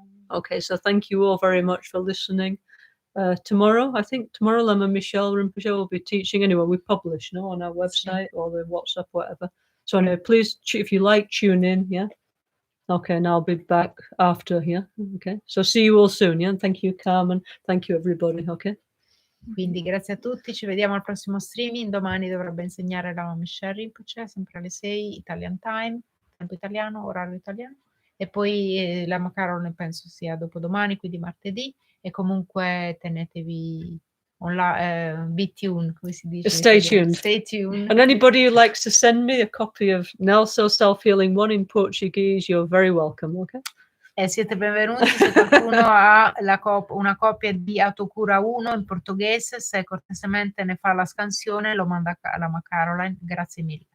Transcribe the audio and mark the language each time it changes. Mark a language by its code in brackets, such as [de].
[en] Okay, so thank you all very much for listening. Tomorrow, I think tomorrow Lama Michelle Rinpoche will be teaching. Anyway, we publish on our website or the WhatsApp, whatever. So anyway, please, if you like, tune in, yeah? Okay, and I'll be back after, yeah? Okay, so see you all soon, yeah? Thank you, Carmen. Thank you, everybody, okay? [it] Quindi grazie a tutti, ci vediamo al prossimo streaming. Domani dovrebbe insegnare Lama Michelle Rinpoche, sempre alle 6, Italian time, tempo italiano, orario italiano. E poi Lama Caroline penso sia dopodomani, quindi martedì. E comunque tenetevi be tuned, come si dice? [en] Stay tuned. Stay tuned. And anybody who likes to send me a copy of Nelson Self-Healing 1 in Portuguese, you're very welcome, okay? [it] Siete benvenuti, se qualcuno ha una copia di Autocura 1 in portoghese, se cortesemente ne fa la scansione lo manda a Lama Caroline, grazie mille.